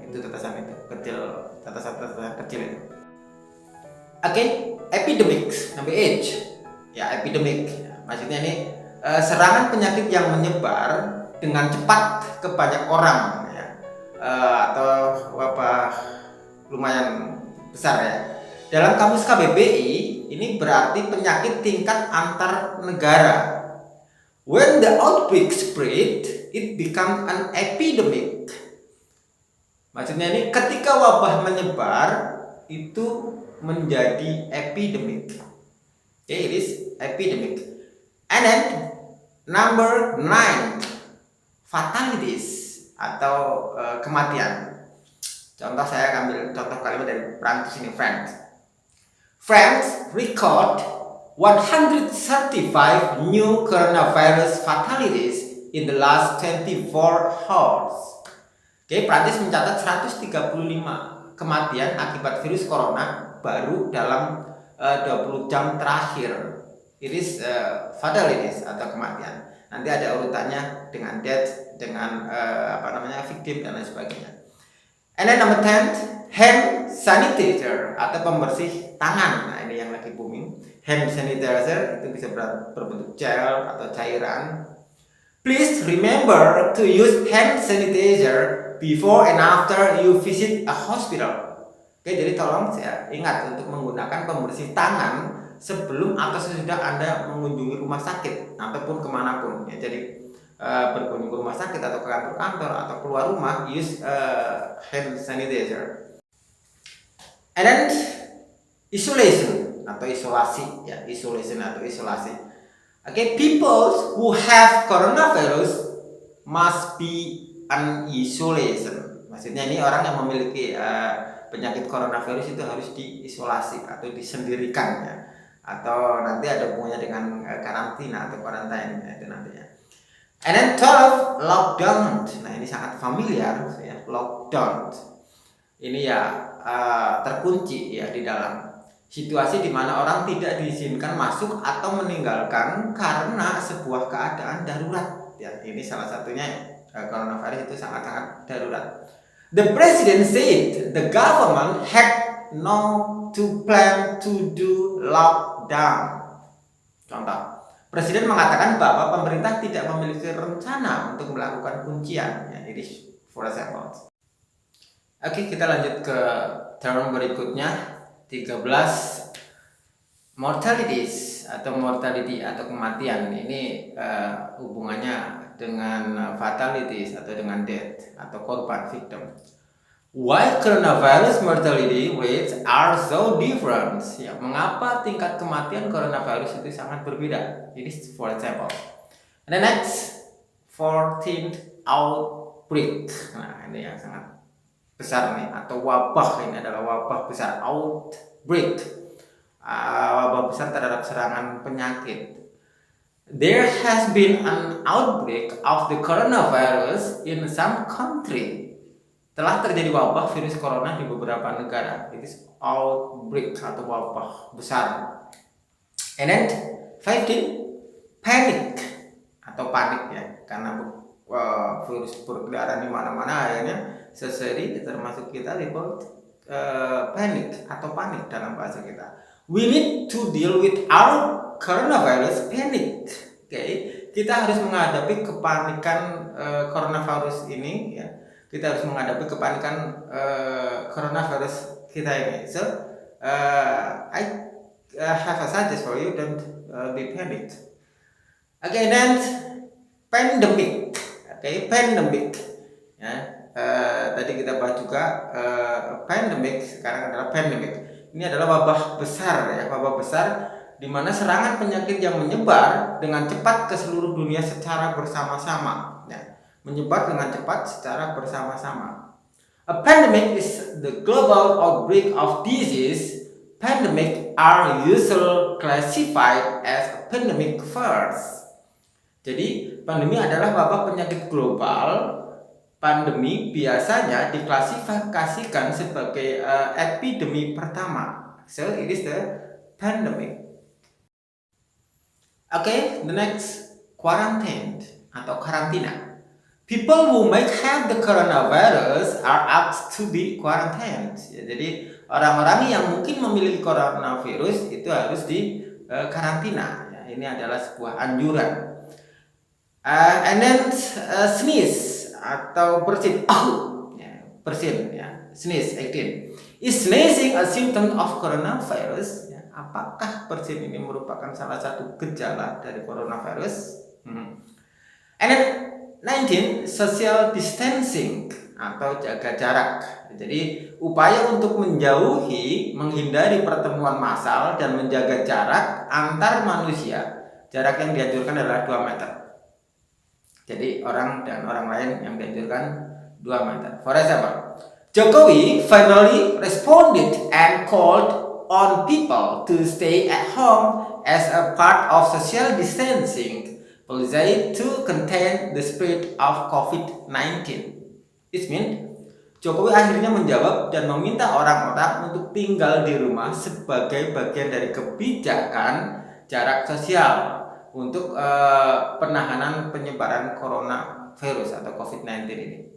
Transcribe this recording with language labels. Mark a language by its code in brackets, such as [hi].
[id] Itu tetesan itu kecil, tetesan kecil itu. Oke, epidemics sampai age ya, epidemic maksudnya ini serangan penyakit yang menyebar dengan cepat ke banyak orang ya, atau wabah lumayan besar ya. Dalam kamus KBBI ini berarti penyakit tingkat antar negara. [en] When the outbreak spread, it becomes an epidemic. [id] Maksudnya ini ketika wabah menyebar itu menjadi epidemic. [en] Okay, it is epidemic. And then number 9, fatalities [id] atau kematian. Contoh saya ambil contoh kalimat dari Prancis ini, France. [en] France record 135 new coronavirus fatalities in the last 24 hours. [id] Oke, Prancis mencatat 135 kematian akibat virus corona baru dalam 20 jam terakhir. [en] It is fatalities [id] atau kematian. Nanti ada urutannya dengan death, dengan victim dan lain sebagainya. [en] And then number 10, hand sanitizer [id] atau pembersih tangan. Nah, ini yang lagi booming. Hand sanitizer itu bisa berbentuk gel atau cairan. [en] Please remember to use hand sanitizer before and after you visit a hospital. [id] Oke, jadi tolong saya ingat untuk menggunakan pembersih tangan sebelum atau sesudah Anda mengunjungi rumah sakit ataupun kemanapun. Ya, jadi berkunjung ke rumah sakit atau ke kantor-kantor atau keluar rumah, [en] use hand sanitizer. And then isolation [id] atau isolasi ya, isolation atau isolasi. [en] Okay, people who have coronavirus must be an isolation. [id] Maksudnya ini orang yang memiliki penyakit coronavirus itu harus diisolasi atau disendirikan ya. Atau nanti ada hubungannya dengan karantina atau karantina itu nantinya. [en] And then 12, lockdown. [id] Nah, ini sangat familiar ya, [en] lockdown. [id] Ini ya terkunci ya di dalam situasi di mana orang tidak diizinkan masuk atau meninggalkan karena sebuah keadaan darurat. Ya, ini salah satunya coronavirus itu sangat-sangat darurat. [en] The president said the government had no to plan to do lockdown. [id] Contoh, Presiden mengatakan bahwa pemerintah tidak memiliki rencana untuk melakukan kuncian. Ya, ini [en] for example. [id] Oke, kita lanjut ke term berikutnya. 13, mortalities atau mortality atau kematian. Ini hubungannya dengan fatalities atau dengan death atau korban victim. [en] Why coronavirus mortality rates are so different? [id] Ya, mengapa tingkat kematian coronavirus itu sangat berbeda? Ini [en] for example. And the next 14th outbreak. [id] Nah, ini yang sangat besar nih, atau wabah. Ini adalah wabah besar, outbreak. Wabah besar terhadap serangan penyakit. [en] There has been an outbreak of the coronavirus in some country. [id] Telah terjadi wabah virus corona di beberapa negara. [en] It is outbreak [id] atau wabah besar. And then 15, panic atau panik ya, karena virus berkeliaran di mana-mana, akhirnya society termasuk kita [en] report panic [id] atau panik dalam bahasa kita. [en] We need to deal with our coronavirus panic. [id] Okay, kita harus menghadapi kepanikan coronavirus ini ya. Kita harus menghadapi kepanikan coronavirus kita ini. [en] So, I have a suggestion for you, don't be panicked. Okay, then pandemic. Okay, pandemic. [id] Ya, tadi kita bahas juga pandemic. Sekarang adalah pandemic. Ini adalah wabah besar ya, wabah besar di mana serangan penyakit yang menyebar dengan cepat ke seluruh dunia secara bersama-sama, ya, menyebar dengan cepat secara bersama-sama. [en] A pandemic is the global outbreak of disease. Pandemic are usually classified as a pandemic first. [id] Jadi pandemi adalah wabah penyakit global. Pandemi biasanya diklasifikasikan sebagai epidemi pertama. [en] So it is the pandemic. Okay, the next, quarantine atau karantina. People who might have the coronavirus are asked to be quarantined. [id] Ya, jadi orang-orang yang mungkin memiliki coronavirus itu harus di karantina. Ya, ini adalah sebuah anjuran. [en] And then sneeze [id] atau bersin. Ya, bersin. [en] Ya, sneeze, 18. Is sneezing a symptom of coronavirus? [id] Ya, apakah bersin ini merupakan salah satu gejala dari coronavirus? [en] And then 19, social distancing [id] atau jaga jarak. Jadi upaya untuk menghindari pertemuan massal dan menjaga jarak antar manusia. Jarak yang dianjurkan adalah 2 meter. Jadi orang dan orang lain yang dianjurkan 2 meter. [en] For example, Jokowi finally responded and called on people to stay at home as a part of social distancing policy to contain the spread of COVID-19. It means [id] Jokowi akhirnya menjawab dan meminta orang-orang untuk tinggal di rumah sebagai bagian dari kebijakan jarak sosial untuk penahanan penyebaran coronavirus atau COVID-19 ini.